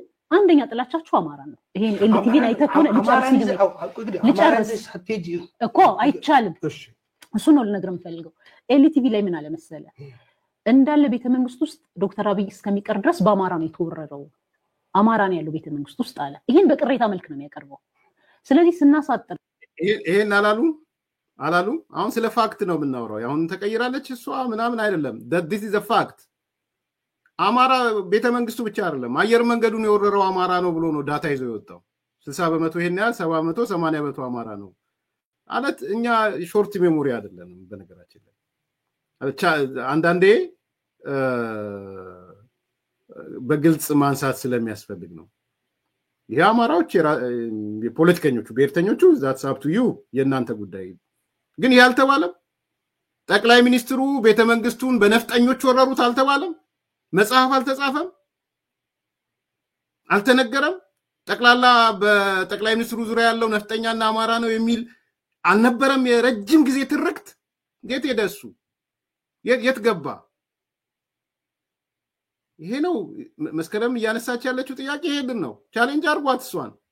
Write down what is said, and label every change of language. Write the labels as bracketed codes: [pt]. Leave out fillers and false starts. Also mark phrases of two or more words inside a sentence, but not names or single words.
[am] አንደኛ ጥላቻቸው አማራ ነው ይሄን ኤልቲቪን አይተኮነ ልጨርስ እኮ አይቻልም እሱ ነው ልነግርህ የምፈልገው ኤልቲቪ ላይ ምን አለ መሰለ እንዳለ ቤተመንግስት ውስጥ ዶክተር አብይ እስከሚቀር ድረስ በአማራ ነው የተወረረው አማራ ነው ያለው ቤተመንግስት ውስጥ አለ ይሄን በቅሬታ መልክ ነው የሚያቀርበው ስለዚህ ስናሳጥር ይሄን አላሉ አሁን ስለ ፋክት ነው የምናወራው አሁን ተቀይራለች እሷ ምናምን አይደለም [en] this is a fact [am] አማራ ቤተመንግስቱ ብቻ አይደለም አየር መንገዱን የወረረው አማራ ነው ብሎ ነው ዳታ ይዞ የወጣው 60% ይሄን ያህል 70% 80% አማራ ነው አለት እኛ [en] short memory [am] አይደለም በነገራችን ላይ አንዳንዴ በግልጽ ማንሳት ስለሚያስፈልግ ነው ይሄ አማራዎች የፖለቲከኞቹ ብሔርተኞቹ [en] that's up to you [am] የናንተ ጉዳይ ግን ያልተባለም ጠቅላይ ሚኒስትሩ ቤተመንግስቱን በነፍጠኞች ወረሩት አልተባለም መጽሐፍ አልተጻፈም አልተነገረም ጠቅላላ በጠቅላይ ሚኒስትሩ ዙሪያ ያለው ነፍጠኛና አማራ ነው የሚል አልነበረም የረጅም ጊዜ ትርክት የት ሄደሱ የት ገባ ይሄ ነው መስከረም ያነሳች ያለችው ጥያቄ ይሄድን ነው ቻሌንጅ አርጓት እሷን